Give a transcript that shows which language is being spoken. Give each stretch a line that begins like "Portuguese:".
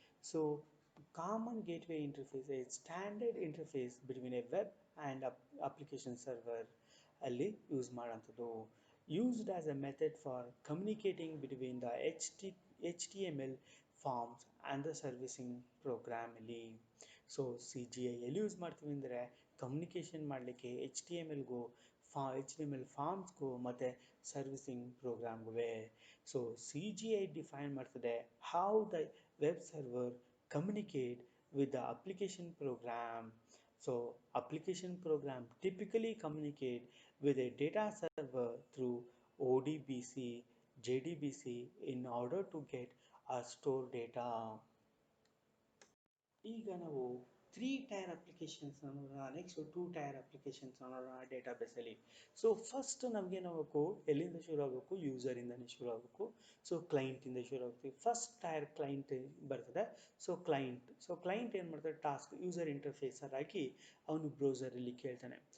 English: So Common Gateway Interface is standard interface between a web and application server
Kannada: ಅಲ್ಲಿ use ಮಾಡೋಂಥದ್ದು.
English: Used as a method for communicating between the HTML forms and the servicing program ಅಲ್ಲಿ.
Kannada: So C G I ಎಲ್ಲಿ use ಮಾಡ್ತೀವಿ ಅಂದರೆ communication ಮಾಡಲಿಕ್ಕೆ H T M ಎಲ್ಗೂ H T M L ಫಾರ್ಮ್ಸ್ಗೂ ಮತ್ತು servicing ಪ್ರೋಗ್ರಾಮ್ಗೂ.
English: so C G I
Kannada: define ಮಾಡ್ತದೆ
English: How the web server communicate with the application program. So application program typically communicate with a data server through ODBC, JDBC in order to get or store data.
Kannada: ಈಗ ನಾವು three tier applications ನೋಡೋಣ, next two tyre applications ನೋಡೋಣ ಡೇಟಾಬೇಸಲ್ಲಿ. So first ನಮಗೆ ಏನಾಗಬೇಕು, ಎಲ್ಲಿಂದ ಶುರು ಆಗಬೇಕು, ಯೂಸರಿಂದನೇ ಶುರು ಆಗಬೇಕು. ಸೊ ಕ್ಲೈಂಟಿಂದ ಶುರು ಆಗ್ತೀವಿ. ಫಸ್ಟ್ ಟೈರ್ ಕ್ಲೈಂಟ್ ಬರ್ತದೆ. ಸೊ ಕ್ಲೈಂಟ್ ಏನು ಮಾಡ್ತಾರೆ, ಟಾಸ್ಕ್ ಯೂಸರ್ ಇಂಟರ್ಫೇಸರ್ ಆಗಿ ಅವನು ಬ್ರೌಸರಲ್ಲಿ ಕೇಳ್ತಾನೆ.